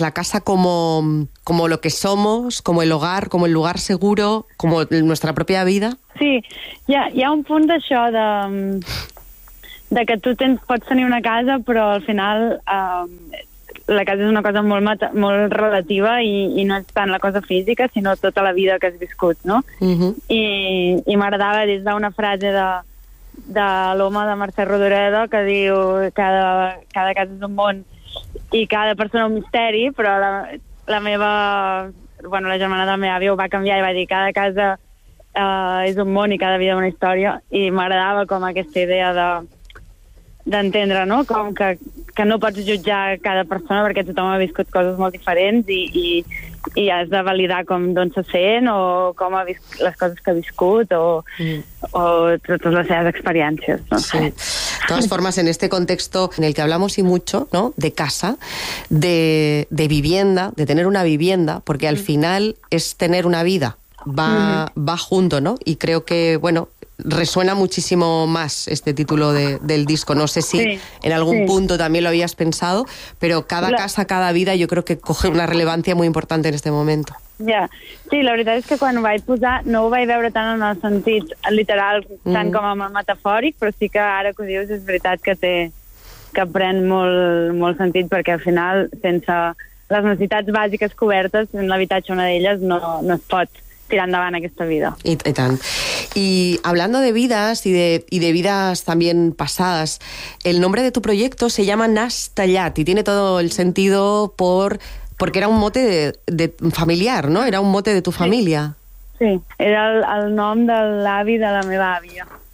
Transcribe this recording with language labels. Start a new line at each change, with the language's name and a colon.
Spanish: ¿La casa como lo que somos, como el hogar, como el lugar seguro, como nuestra propia vida?
Catalan: Sí, hi ha un punt d'això de que tu pots tenir una casa, però al final la casa és una cosa molt, molt relativa i no és tant la cosa física, sinó tota la vida que has viscut, no? I m'agradava des d'una frase de l'home de Mercè Rodoreda que diu cada casa és un món i cada persona un misteri, però la meva bueno, la germana del meu avi ho va canviar i va dir cada casa és un món i cada vida una història, i m'agradava com aquesta idea de d'entendre, no? Com que no pots jutjar cada persona perquè tothom ha viscut coses molt diferents i has de validar com d'on se sent o com ha vist les coses que ha viscut o totes les seves experiències, no? Sí.
Spanish: De todas formas, en este contexto en el que hablamos y mucho, ¿no? De casa, de vivienda, de tener una vivienda, porque al final es tener una vida, va junto, ¿no? Y creo que, bueno, resuena muchísimo más este título del disco. No sé si punto también lo habías pensado, pero cada casa, cada vida, yo creo que coge una relevancia muy importante en este momento. Ya, sí, la verdad es que cuando
Catalan: vaig posar no ho vaig veure tant en el sentit literal, tant com en el metafòric, però sí que ara que ho dius és veritat que pren molt sentit, perquè al final sense les necessitats bàsiques cobertes, en l'habitatge una d'elles, no es pot tirar endavant aquesta vida. I tant.
Spanish: Y hablando de vidas y de vidas también pasadas, el nombre de tu proyecto se llama Nas Tallat y tiene todo el sentido porque era un mote de familiar, ¿no? Era un mote de tu familia.
Catalan: Sí, era el nom de l'avi de la meva àvia.